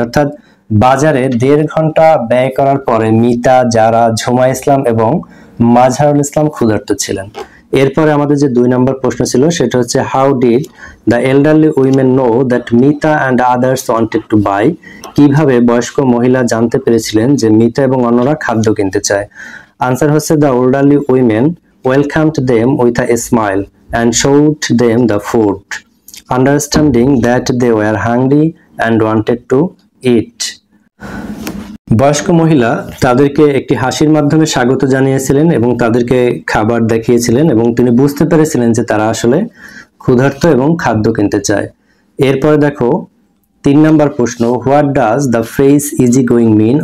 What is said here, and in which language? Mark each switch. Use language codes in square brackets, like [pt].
[bn] অর্থাৎ বাজারে 1.5 ঘন্টা ব্যয় করার পরে মিতা, যারা, ঝুমা ইসলাম এবং মাজহারুল ইসলাম ক্ষুধার্ত ছিলেন। এরপরে আমাদের যে 2 নম্বর প্রশ্ন ছিল সেটা হচ্ছে, [en] How did the elderly women know that Mita and others wanted to buy? [bn] কিভাবে বয়স্ক মহিলা জানতে পেরেছিলেন যে মিতা এবং অন্যরা খাদ্য কিনতে চায়? আনসার হচ্ছে, [en] The elderly women welcomed them with a smile and showed them the food, understanding that they were hungry and wanted to eat. [bn] বয়স্ক মহিলা তাদেরকে একটি হাসির মাধ্যমে স্বাগত জানিয়েছিলেন এবং তাদেরকে খাবার দেখিয়েছিলেন এবং তিনি বুঝতে পেরেছিলেন যে তারা আসলে ক্ষুধার্ত এবং খাদ্য কিনতে চায়। এরপরে দেখো 3 নম্বর প্রশ্ন, [en] What does the phrase easy going mean?